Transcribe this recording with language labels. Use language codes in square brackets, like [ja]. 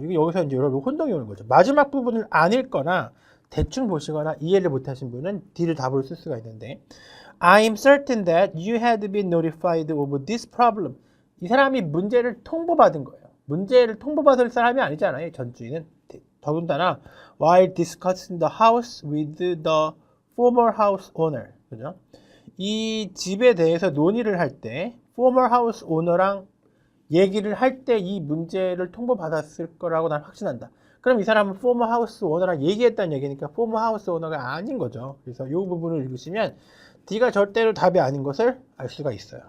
[ko] 이게 여기서 이제 여러분 혼동이 오는 거죠. 마지막 부분을 안 읽거나 대충 보시거나 이해를 못하신 분은 D를 답으로 쓸 수가 있는데 I'm certain that you had been notified of this problem. 이 사람이 문제를 통보받은 거예요. 문제를 통보받을 사람이 아니잖아요. 전주인은. [en] 더군다나 while discussing the house with the former house owner. [ko] 그죠? 이 집에 대해서 논의를 할 때 former house owner랑 얘기를 할 때 이 문제를 통보받았을 거라고 난 확신한다. 그럼 이 사람은 former house owner랑 얘기했다는 얘기니까 former house owner가 아닌 거죠. 그래서 이 부분을 읽으시면 D가 절대로 답이 아닌 것을 알 수가 있어요.